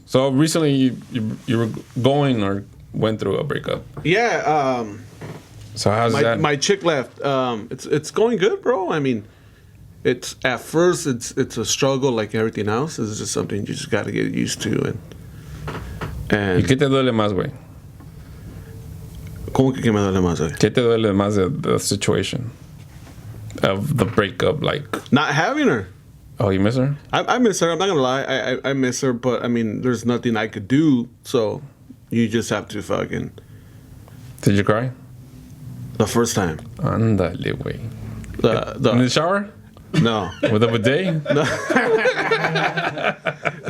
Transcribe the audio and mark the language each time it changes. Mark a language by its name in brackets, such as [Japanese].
[English] So recently you were going or went through a breakup. Yeah. So how's that? My chick left. It's going good, bro. I mean, it's at first it's a struggle like everything else. It's just something you just got to get used to and. [Spanish] ¿Y qué te duele más, güey? ¿Cómo que me duele más, güey? ¿Qué te duele más [English] of the situation of the breakup, like? Not having her. Oh, you miss her? I miss her. I'm not gonna lie. I miss her, but I mean, there's nothing I could do. So, you just have to fucking. Did you cry? The first time. [Spanish] Ándale, güey. [English] In the shower? No. With a bidet?